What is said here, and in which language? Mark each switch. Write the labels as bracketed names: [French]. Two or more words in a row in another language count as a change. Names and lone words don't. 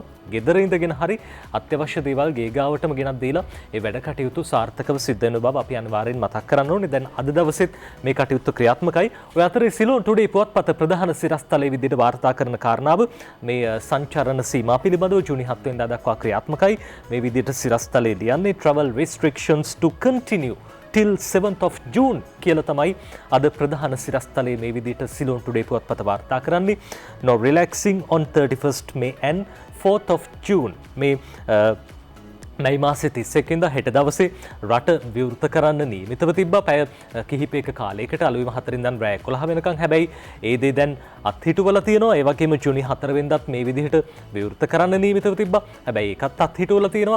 [Sinhala] ගෙදර ඉඳගෙන හරි අත්‍යවශ්‍ය දේවල් ගේ ගාවටම ගෙනත් දීලා ඒ වැඩ කටයුතු සාර්ථකව සිද්ධ වෙන බව අපි අනිවාර්යෙන් මතක් කරන්න ඕනේ. දැන් අද දවසෙත් මේ කටයුත්ත ක්‍රියාත්මකයි. ඔය අතරේ සිලෝන් ටුඩේ පුවත්පත ප්‍රධාන සිරස්තලයේ විදිහට වාර්තා කරන කාරණාව මේ සංචාරණ සීමා පිළිබඳව ජූනි 7 වෙනිදා දක්වා ක්‍රියාත්මකයි. මේ විදිහට සිරස්තලයේ ලියන්නේ [English] travel restrictions to continue till 7th of June [Sinhala] කියලා තමයි අද ප්‍රධාන සිරස්තලයේ මේ විදිහට සිලෝන් ටුඩේ පුවත්පත වාර්තා කරන්නේ. [English] No relaxing on 31st May and 4th of June [Sinhala] මේ මැයි මාසේ 31 වෙනිදා හෙට දවසේ රට විවෘත කරන්න නියමිතව තිබ්බා. පැය කිහිපයක කාලයකට අලුයම 4 ඉඳන් රෑ 11 වෙනකන්. හැබැයි ඒ දේ දැන් අත්හිටුවලා තියෙනවා. ඒ වගේම ජුනි 4 වෙනිදාත් මේ විදිහට විවෘත කරන්න නියමිතව තිබ්බා. හැබැයි ඒකත් අත්හිටුවලා තියෙනවා.